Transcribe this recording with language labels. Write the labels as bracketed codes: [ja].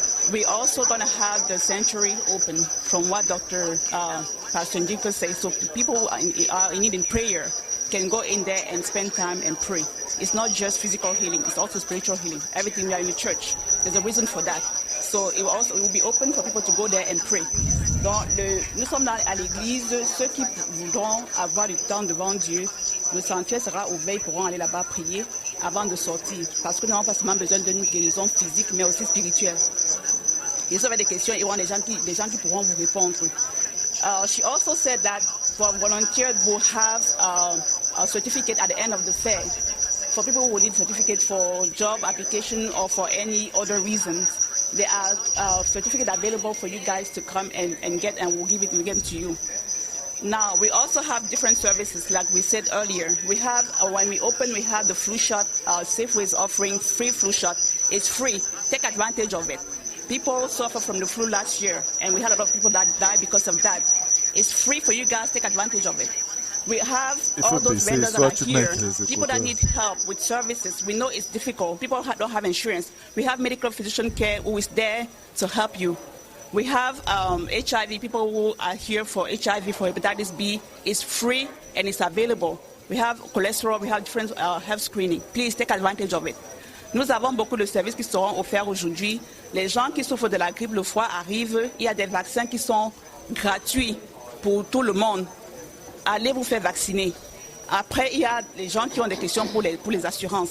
[en] We're also going to have the sanctuary open from what Dr. Pastor Njiko says. So people who are in need in prayer can go in there and spend time and pray. It's not just physical healing, it's also spiritual healing. Everything we are in the church, there's a reason for that. So it will be open for people to go there and pray. [fr] Donc, nous sommes à l'église. Ceux qui voudront avoir du temps devant Dieu, le sanctuaire sera ouvert, ils pourront aller là-bas prier avant de sortir. Parce que nous n'avons pas seulement besoin d'une guérison physique, mais aussi spirituelle. Et si vous avez des questions, il y aura des gens qui pourront vous répondre. [en] She also said that for volunteers who have a certificate at the end of the fair, for people who need a certificate for job application or for any other reasons, there are certificates available for you guys to come and get, and we'll give them to you. Now, we also have different services, like we said earlier. We have, when we open, we have the flu shot. Safeway is offering free flu shot. It's free. Take advantage of it. People suffered from the flu last year, and we had a lot of people that died because of that. It's free for you guys. Take advantage of it. We have all those vendors that are here, people that need help with services. We know it's difficult. People don't have insurance. We have medical physician care who is there to help you. We have HIV, people who are here for HIV, for hepatitis B. It's free and it's available. We have cholesterol, we have different health screening. Please take advantage of it. [fr] Nous avons beaucoup de services qui seront offerts aujourd'hui. Les gens qui souffrent de la grippe, le froid arrivent. Il y a des vaccins qui sont gratuits pour tout le monde. Allez vous faire vacciner. Après, il y a les gens qui ont des questions pour les assurances.